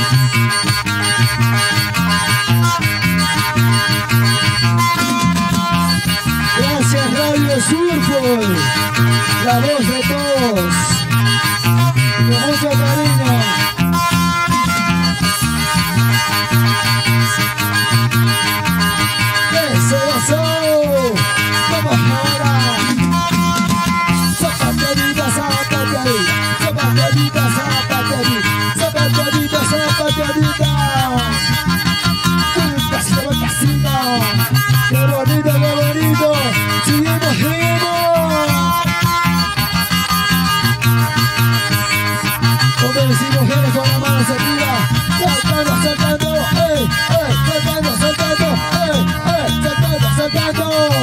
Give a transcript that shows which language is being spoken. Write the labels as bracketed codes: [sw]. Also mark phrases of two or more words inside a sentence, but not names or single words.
[es] Gracias, Radio Surfo, la voz de todos, con mucho cariño. Eso, eso, vamos ahora. Zapateadita, zapateadita, zapateadita, zapateadita, zapateadita, zapateadita. Vueltacita, vueltacita. Qué bonito, qué bonito. Seguimos, seguimos. Hombres y mujeres con las manos arriba, saltando, saltando, saltando, saltando, saltando, saltando.